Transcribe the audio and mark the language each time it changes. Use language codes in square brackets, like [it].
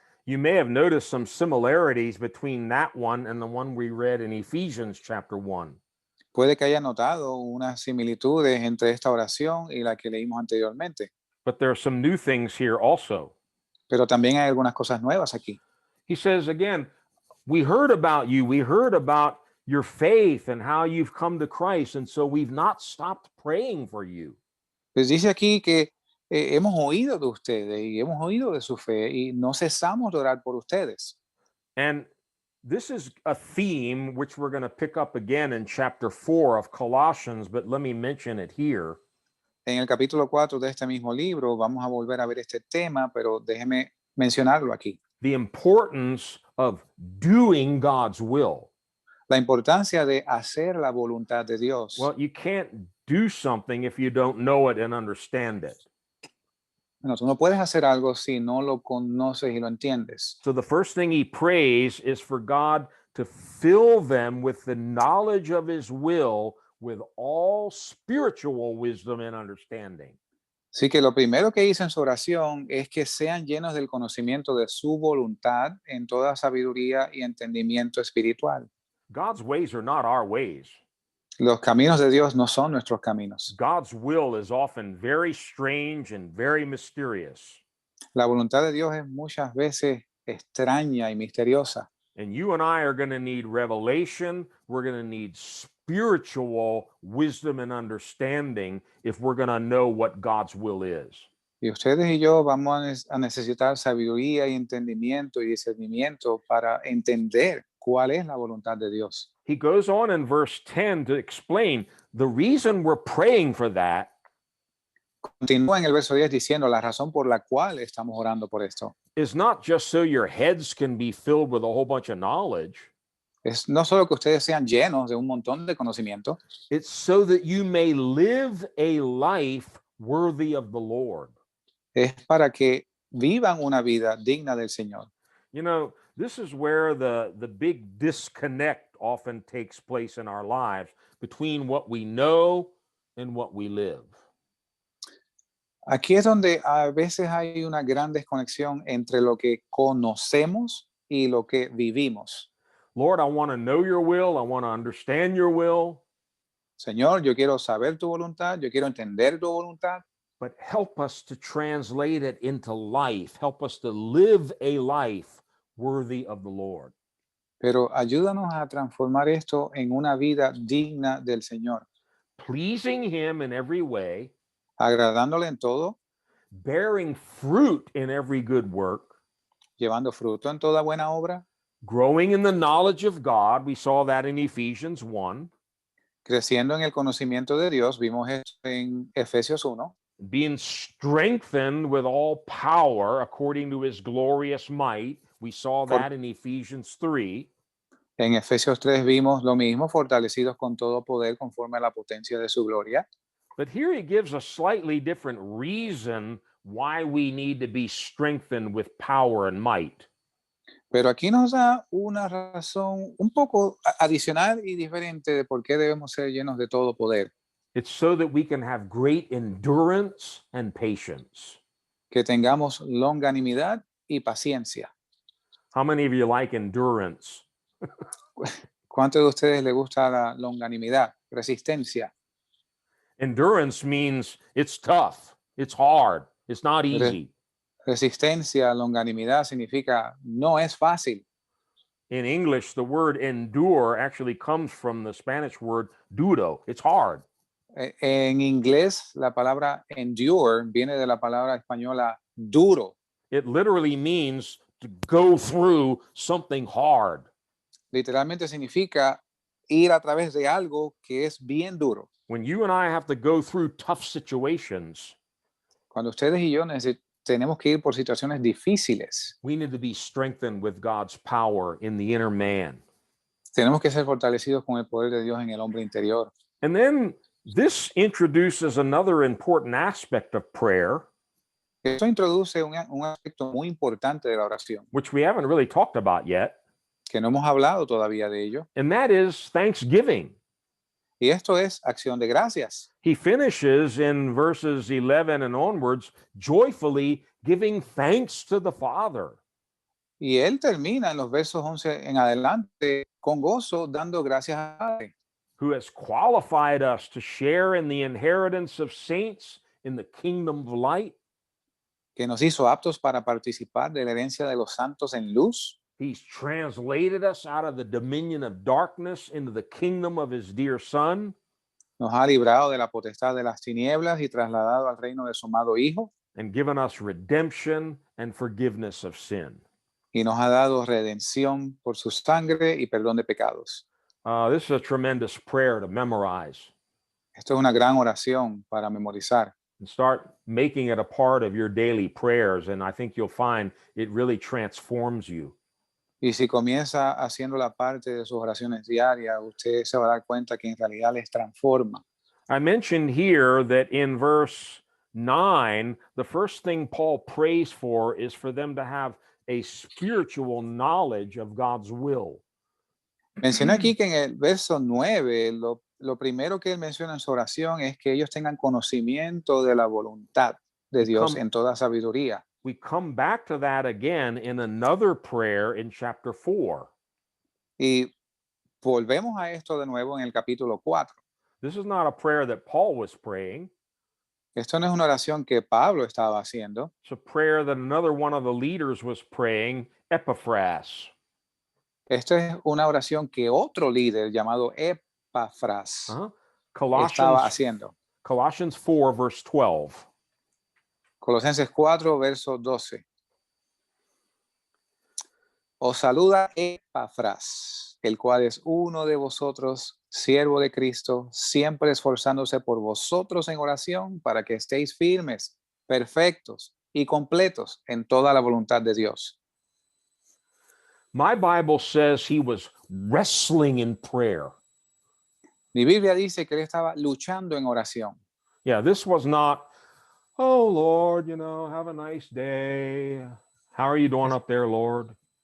[en] You may have noticed some similarities between that one and the one we read in Ephesians chapter 1. [es] Puede que haya notado unas similitudes entre esta oración y la que leímos anteriormente, [en] But there are some new things here also. [es] pero también hay algunas cosas nuevas aquí. [en] He says again, we heard about you, we heard about your faith and how you've come to Christ, and so we've not stopped praying for you. [es] Pues dice aquí que hemos oído de ustedes y hemos oído de su fe y no cesamos de orar por ustedes. [en] And this is a theme which we're going to pick up again in chapter 4 of Colossians, but let me mention it here. [es] En el capítulo 4 de este mismo libro vamos a volver a ver este tema, pero déjeme mencionarlo aquí. [en] The importance of doing God's will. [es] La importancia de hacer la voluntad de Dios. [en] Well, you can't do something if you don't know it and understand it. [es] Bueno, tú no puedes hacer algo si no lo conoces y lo entiendes. [en] So the first thing he prays is for God to fill them with the knowledge of his will with all spiritual wisdom and understanding. [es] Así que lo primero que dice en su oración es que sean llenos del conocimiento de su voluntad en toda sabiduría y entendimiento espiritual. [en] God's ways are not our ways. [es] Los caminos de Dios no son nuestros caminos. [en] God's will is often very strange and very mysterious. [es] La voluntad de Dios es muchas veces extraña y misteriosa. [en] And you and I are going to need revelation. We're going to need spiritual wisdom and understanding if we're going to know what God's will is. [es] Y ustedes y yo vamos a necesitar sabiduría y entendimiento y discernimiento para entender cuál es la voluntad de Dios. [en] He goes on in verse 10 to explain the reason we're praying for that [es] Continúa en el verso 10 diciendo la razón por la cual estamos orando por esto. [en] is not just so your heads can be filled with a whole bunch of knowledge. [es] Es no solo que ustedes sean llenos de un montón de conocimiento, [en] It's so that you may live a life worthy of the Lord. [es] es para que vivan una vida digna del Señor. [en] You know, this is where the big disconnect often takes place in our lives between what we know and what we live. [es] Aquí es donde a veces hay una gran desconexión entre lo que conocemos y lo que vivimos. [en] Lord, I want to know your will. I want to understand your will, [es] Señor, yo quiero saber tu voluntad, yo quiero entender tu voluntad, [en] but help us to translate it into life. Help us to live a life worthy of the Lord. [es] pero ayúdanos a transformar esto en una vida digna del Señor, [en] Pleasing him in every way, [es] agradándole en todo, [en] bearing fruit in every good work, [es] llevando fruto en toda buena obra, [en] growing in the knowledge of God. We saw that in Ephesians 1. [es] creciendo en el conocimiento de Dios, vimos esto en Efesios 1, [en] Being strengthened with all power according to his glorious might. We saw that in Ephesians 3. [es] en Efesios 3 vimos lo mismo, fortalecidos con todo poder conforme a la potencia de su gloria. [en] But here he gives a slightly different reason why we need to be strengthened with power and might. [es] Pero aquí nos da una razón un poco adicional y diferente de por qué debemos ser llenos de todo poder. [en] It's so that we can have great endurance and patience. [es] Que tengamos longanimidad y paciencia. [en] How many of you like endurance? [es] ¿Cuántos de ustedes les gusta la longanimidad, resistencia? [en] Endurance means it's tough, it's hard, it's not easy. [es] Resistencia, longanimidad significa no es fácil. [en] In English, the word endure actually comes from the Spanish word duro. It's hard. [es] En inglés, la palabra endure viene de la palabra española duro. [en] It literally means to go through something hard. [es] Literalmente significa ir a través de algo que es bien duro. [en] When you and I have to go through tough situations, [es] Cuando ustedes y yo tenemos que ir por situaciones difíciles, [en] we need to be strengthened with God's power in the inner man. [es] tenemos que ser fortalecidos con el poder de Dios en el hombre interior. [en] And then this introduces another important aspect of prayer, [es] Esto introduce un aspecto muy importante de la oración, [en] which we haven't really talked about yet, [es] que no hemos hablado todavía de ello, [en] and that is thanksgiving. [es] y esto es acción de gracias. [en] He finishes in verses 11 and onwards, joyfully giving thanks to the Father. [es] Y él termina en los versos 11 en adelante con gozo dando gracias a Padre, [en] Who has qualified us to share in the inheritance of saints in the kingdom of light. [es] que nos hizo aptos para participar de la herencia de los santos en luz. [en] He's translated us out of the dominion of darkness into the kingdom of his dear Son. [es] Nos ha librado de la potestad de las tinieblas y trasladado al reino de su amado Hijo, [en] And given us redemption and forgiveness of sin. [es] y nos ha dado redención por su sangre y perdón de pecados. [en] This is a tremendous prayer to memorize [es] Esto es una gran oración para memorizar. [en] and start making it a part of your daily prayers. And I think you'll find it really transforms you. [es] Y si comienza haciendo la parte de sus oraciones diarias, usted se va a dar cuenta que en realidad les transforma. [en] I mentioned here that in verse 9, the first thing Paul prays for is for them to have a spiritual knowledge of God's will. [es] Mencioné aquí que en el verso 9, lo lo primero que él menciona en su oración es que ellos tengan conocimiento de la voluntad de Dios [en] Come- [es] en toda sabiduría. [en] We come back to that again in another prayer in chapter 4. [es] Y volvemos a esto de nuevo en el capítulo 4. [en] This is not a prayer that Paul was praying. [es] Esto no es una oración que Pablo estaba haciendo. [en] It's a prayer that another one of the leaders was praying, Epaphras. [es] Esto es una oración que otro líder llamado Epafras Uh-huh. estaba haciendo. [en] Colossians 4, verse 12. [es] Colosenses 4, verso 12. Os saluda Epafras, el cual es uno de vosotros, siervo de Cristo, siempre esforzándose por vosotros en oración para que estéis firmes, perfectos y completos en toda la voluntad de Dios. [en] My Bible says he was wrestling in prayer. [es] Mi Biblia dice que él estaba luchando en oración. [en] Yeah, this was not, oh Lord, have a nice day. How are you doing up there, Lord?